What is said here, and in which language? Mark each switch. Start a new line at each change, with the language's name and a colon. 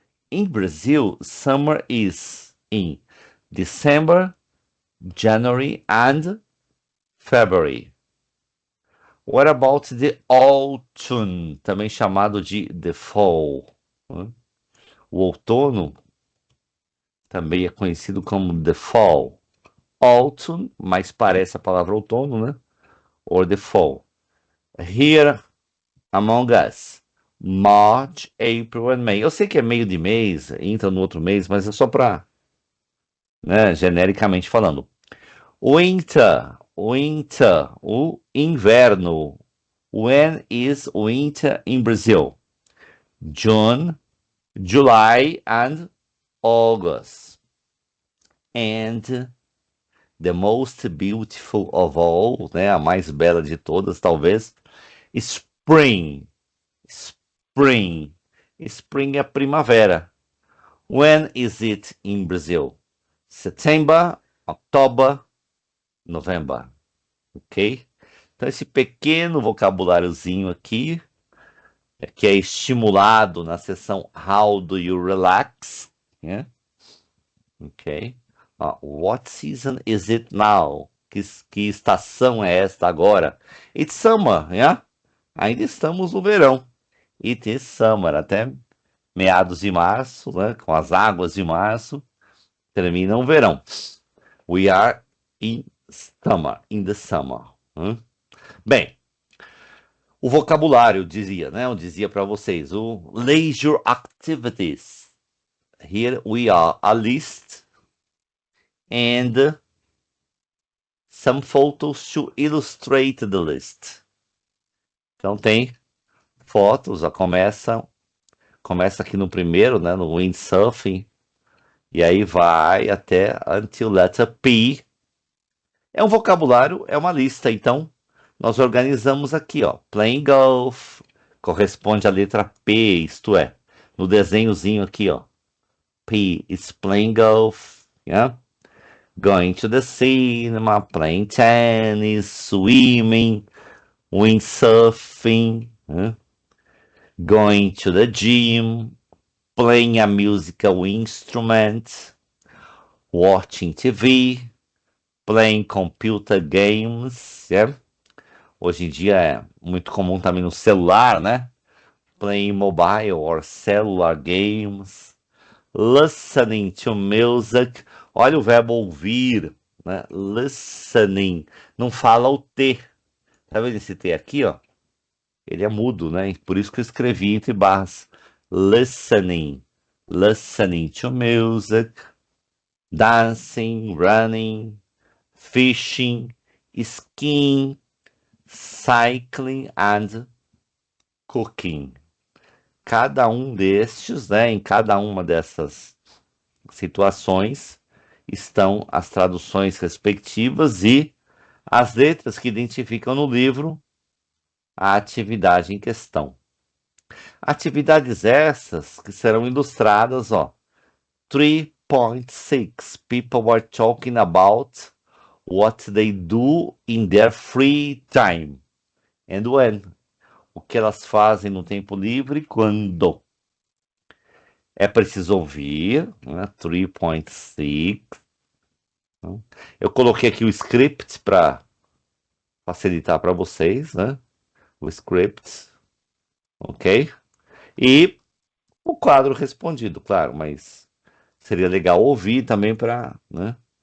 English: In Brazil, summer is in December, January and February. What about the autumn,
Portuguese: também chamado de
English: the fall?
Portuguese: O outono também é conhecido como the fall. Autumn, mas parece a palavra outono, né?
English: Or the fall. Here among us, March, April and May.
Portuguese: Eu sei que é meio de mês, entra no outro mês, mas é só para, né, genericamente falando.
English: Winter, winter,
Portuguese: o inverno.
English: When is winter in Brazil? June, July and August. And the most beautiful of all, né,
Portuguese: a mais bela de todas, talvez,
English: Spring.
Portuguese: Spring. Spring é primavera.
English: When is it in Brazil? September, October, November. Ok?
Portuguese: Então, esse pequeno vocabuláriozinho aqui, que é estimulado na seção
English: How do you relax? Yeah? Ok? What season is it now?
Portuguese: Que estação é esta agora?
English: It's summer, yeah?
Portuguese: Ainda estamos no verão.
English: It is summer,
Portuguese: até meados de março, né? Com as águas de março, termina o verão.
English: We are in summer, in the summer. Bem,
Portuguese: O vocabulário dizia, né? Eu dizia para vocês, o leisure activities.
English: Here we are, a list and some photos to illustrate the list.
Portuguese: Então tem fotos, ó, começa aqui no primeiro, né, no windsurfing, e aí vai até until letter P. É um vocabulário, é uma lista, então nós organizamos aqui, ó, playing golf, corresponde à letra P, isto é, no desenhozinho aqui, ó,
English: P is playing golf, yeah? Going to the cinema, playing tennis, swimming, windsurfing, yeah? Going to the gym, playing a musical instrument, watching TV, playing computer games, yeah?
Portuguese: Hoje em dia é muito comum também no celular, né?
English: Playing mobile or cellular games, listening to music.
Portuguese: Olha o verbo ouvir, né? Listening. Não fala o T. Tá vendo esse T aqui, ó? Ele é mudo, né? Por isso que eu escrevi entre barras. Listening.
English: Listening to music. Dancing, running, fishing, skiing, cycling and cooking.
Portuguese: Cada um destes, né, em cada uma dessas situações, estão as traduções respectivas e as letras que identificam no livro a atividade em questão. Atividades essas que serão ilustradas, ó.
English: 3.6 People were talking about what they do in their free time and when.
Portuguese: O que elas fazem no tempo livre quando. É preciso ouvir, né? 3.6. Eu coloquei aqui o script para facilitar para vocês, né? O script, ok? E o quadro respondido, claro, mas seria legal ouvir também para, né?